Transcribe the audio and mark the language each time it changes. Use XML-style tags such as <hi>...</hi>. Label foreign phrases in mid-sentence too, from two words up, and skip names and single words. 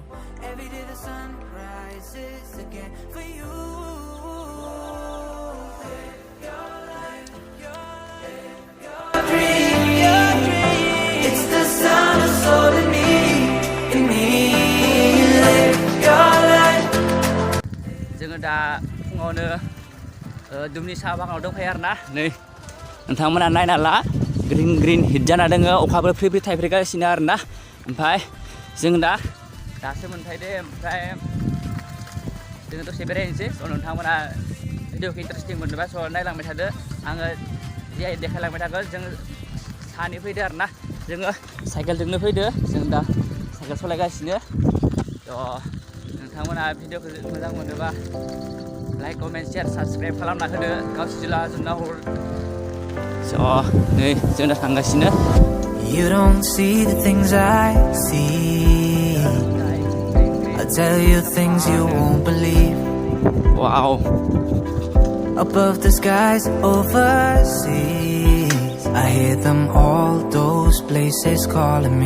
<en>Every day the sun rises again for you. Live your life, your dream. It's the sound of soul in me, in me. Live your life.</en> <brx>जोङो दा फुङावनो दुमनि साहा बागानाव दंफैयो आरोना नै नोंथांमोना नायना ला ग्रीन ग्रीन हिट जाना दङ अखाबो फ्रि फ्रि थाइफ्रिगासिनो आरोना ओमफ्राय जों दासो मोनफैदो ओमफ्राय जोङो दसे बेरायनोसै स नोंथांमोना भिडिअखौ इन्टारेस्टिं मोनोबा स नायलांबाय थादो आङो जे देखायलांबाय थागोन जों सानै फैदो आरोना जोङो साइकेलजोंनो फैदो जों दा साइकेल सालायगासिनो थ नोंथांमोना भिडिअखौ मोजां मोनोबा</brx> <en>like comment share subscribe</en> <brx>खालामना होदो गावसिला जोंना हर स नै जों दा थांगासिनो</brx> <en>You don't see the things I see. I'll tell you things you won't believe. Wow. Above the skies overseas I hear them all, those places calling me.</en>